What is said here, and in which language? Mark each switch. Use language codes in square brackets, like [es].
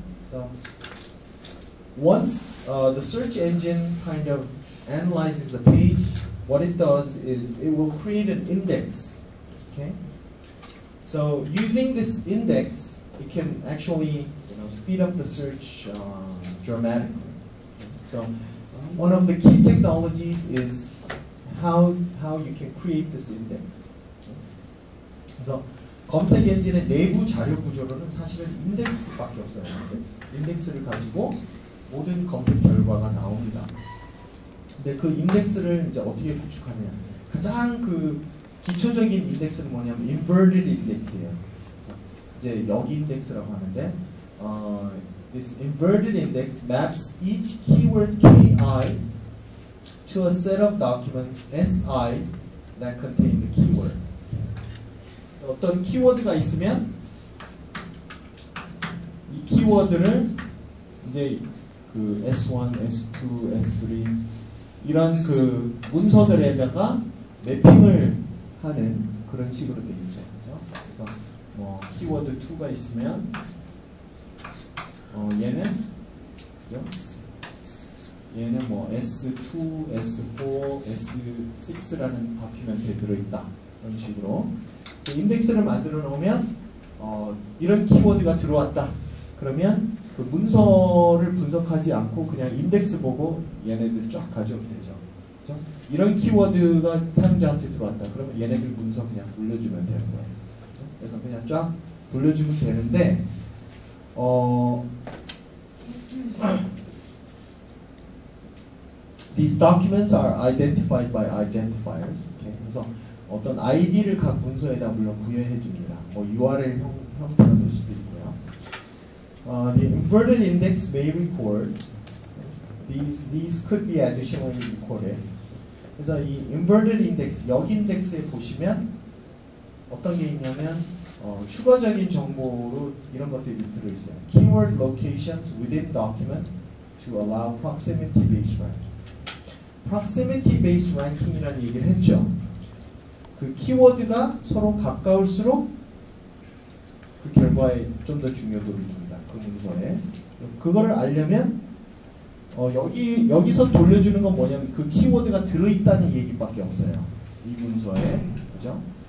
[en] So once the search engine kind of analyzes a page, what it does is it will create an index. Okay. So using this index, it can actually speed up the search dramatically. So one of the key technologies is how you can create this index. [ko] 그래서 검색 엔진의 내부 자료 구조로는 사실은 인덱스밖에 없어요. 인덱스를 가지고 모든 검색 결과가 나옵니다. 근데 그 인덱스를 이제 어떻게 구축하느냐? 가장 그 기초적인 인덱스는 뭐냐면 inverted index예요. 이제 여기 인덱스라고 하는데 [en] this inverted index maps each keyword ki to a set of documents si that contain the keyword. [ko] 어떤 키워드가 있으면 이 키워드를 이제 그 S1, S2, S3 이런 그 문서들에다가 매핑을 하는 그런 식으로 되어 있죠. 그래서 뭐 키워드 2가 있으면 얘는 그죠? 얘는 뭐 S2, S4, S6라는 다큐멘트에 들어있다. 그런 식으로 인덱스를 만들어 놓으면 이런 키워드가 들어왔다. 그러면 그 문서를 분석하지 않고 그냥 인덱스 보고 얘네들 쫙 가져오면 되죠. 그렇죠? 이런 키워드가 사용자한테 들어왔다. 그러면 얘네들 문서 그냥 돌려주면 되는 거예요. 그래서 그냥 쫙 돌려주면 되는데 [en] these documents are identified by identifiers. Okay? [ko] 그래서 어떤 아이디를 각 문서에다 물론 부여해 줍니다. 뭐 URL 형태가 될 수도 있고요. [en] The inverted index may record. These could be additionally recorded. [ko] 그래서 이 inverted index, 역 인덱스에 보시면 어떤 게 있냐면 추가적인 정보로 이런 것들이 들어있어요. [en] Keyword locations within document to allow proximity based ranking. [ko] proximity based ranking이라는 얘기를 했죠. 그 키워드가 서로 가까울수록 그 결과에 좀 더 중요도를 둡니다. 그 문서에. 그거를 알려면 여기서 돌려주는 건 뭐냐면 그 키워드가 들어있다는 얘기밖에 없어요. 이 문서에. 그죠?